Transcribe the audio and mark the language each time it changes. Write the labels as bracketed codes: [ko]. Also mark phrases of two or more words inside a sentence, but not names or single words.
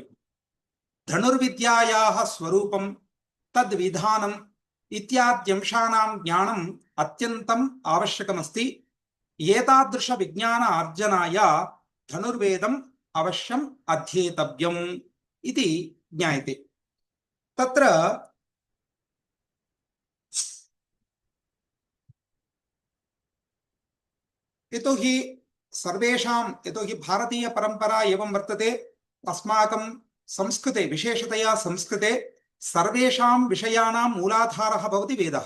[sa] ధనుర్విద్యాయాః స్వరూపం, తద్విధానం ఇత్యాద్యంశానాం జ్ఞానం అత్యంతం ఆవశ్యకమస్తి. ఏతాదృశ విజ్ఞాన అర్జనాయ ధనుర్వేదం అవశ్యం అధ్యేతవ్యం ఇది జ్ఞాయతే. తత్ర यतोहि भारतीय परंपरा एवं वर्तते. अस्माकं संस्कृते, विशेषतया संस्कृते सर्वेषां विषयाणां मूलाधारः भवति वेदः.